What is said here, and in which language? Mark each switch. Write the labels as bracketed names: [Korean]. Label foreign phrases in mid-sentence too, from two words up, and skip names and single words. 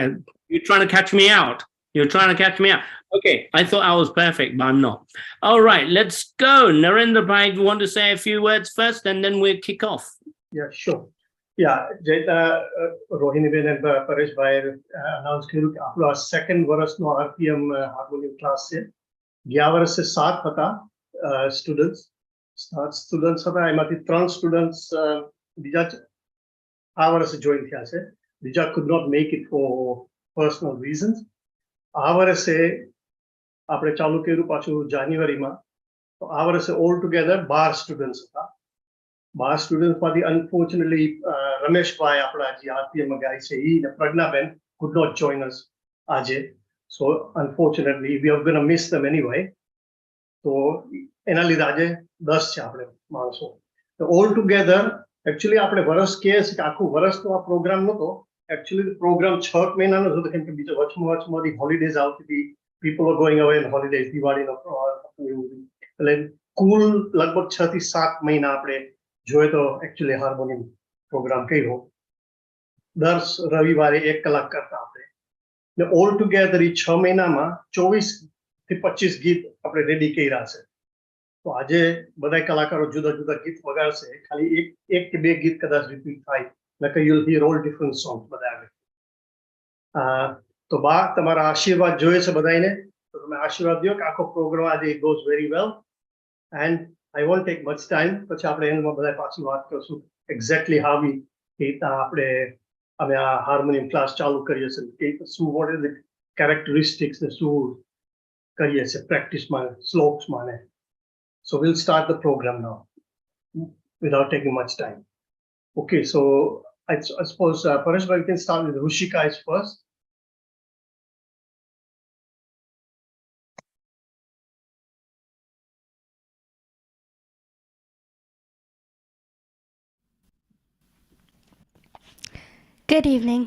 [English] You're trying to catch me out. You're trying to catch me out. Okay, I thought I was perfect, but I'm not. All right, let's go. Narendra Bhai, you want to say a few words first and then we'll kick off? Yeah, sure. Yeah, Jetwa, Rohini Ben and Paresh Bhai announced [Gujarati] કે આપણો સેકન્ડ વર્ષનો RPM હાર્મોનિયમ ક્લાસ છે. ગયા વર્ષે 7 હતા સ્ટુડન્ટ્સ. 7 સ્ટુડન્ટ્સ હતા, એમાંથી 3 સ્ટુડન્ટ્સ બીજા આ વર્ષે જોઈન થયા છે. [English] બીજા could not make it for personal reasons. [Gujarati] આ વર્ષે આપણે ચાલુ કર્યું પાછું જાન્યુઆરીમાં. તો આ વર્ષે [English] all together [Gujarati] 12 સ્ટુડન્ટ્સ હતા. 12 સ્ટુડન્ટ્સમાંથી અનફોર્ચ્યુનેટલી રમેશ ભાઈ આપણા જે RPM માં ગાય છે એ પ્રજ્ઞાબેન [English] could not join us [Gujarati] આજે. [English] So unfortunately we are going to miss them anyway. [Gujarati] તો એના લીધે આજે 10 છે આપણે માણસો. તો [English] all together actually [Gujarati] આપણે વર્ષ કહે છે કે આખું વર્ષનો આ પ્રોગ્રામ નહોતો. એકચ્યુઅલી પ્રોગ્રામ 6 મહિનાનો હતો કેમ કે બીજો વચમાંથી હોલિડેઝ આવતી હતી. [English] people are going away in holidays, [Gujarati] દિવાળીનો એટલે કુલ લગભગ 6 થી 7 મહિના આપણે જોઈએ તો એકચ્યુઅલી હાર્મોનિયમ પ્રોગ્રામ કર્યો. દર રવિવારે 1 કલાક કરતા આપણે. [English] all together [Gujarati] એ 6 મહિનામાં 24 થી 25 ગીત આપણે રેડી કર્યા છે. તો આજે બધા કલાકારો જુદા જુદા ગીત વગાડશે. ખાલી એક કે બે ગીત કદાચ રિપીટ થાય, નકર [English] you'll hear all different songs [Gujarati] બધા આવે. તો બા તમારા આશીર્વાદ જોઈએ છે બધાને. તો તમે આશીર્વાદ દો કે આખો પ્રોગ્રામ આજે [English] it goes very well and I won't take much time. [Gujarati] પછી આપણે એમાં બધા પાછી વાત કરશું [English] exactly how we [Gujarati] આપણે અમે આ હાર્મોનિયમ ક્લાસ ચાલુ કરીએ છીએ કે શું [English] what is the characteristics [Gujarati] ને શું કરીએ છીએ પ્રેક્ટિસમાં, સ્લોપ્સમાં ને. [English] So we'll start the program now. without taking much time. Okay, so I suppose Paresh, we can start with Rushika is first. Good evening.